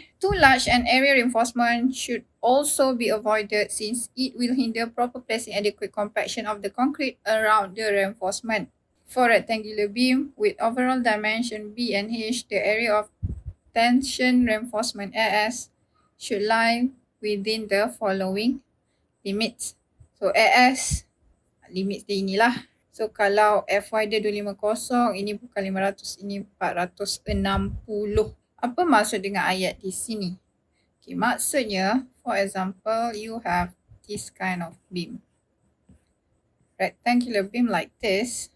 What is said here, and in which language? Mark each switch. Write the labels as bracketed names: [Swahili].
[English] Too large an area reinforcement should also be avoided since it will hinder proper placing adequate compaction of the concrete around the reinforcement. For rectangular beam with overall dimension B and H, the area of tension reinforcement AS should lie within the following limits. [Malay] So AS, limit dia inilah. So kalau Fy dia 250, ini bukan 500, ini 460. Apa maksud dengan ayat di sini? [English] Okay, [Malay] maksudnya, [English] for example, you have this kind of beam. Rectangular beam like this.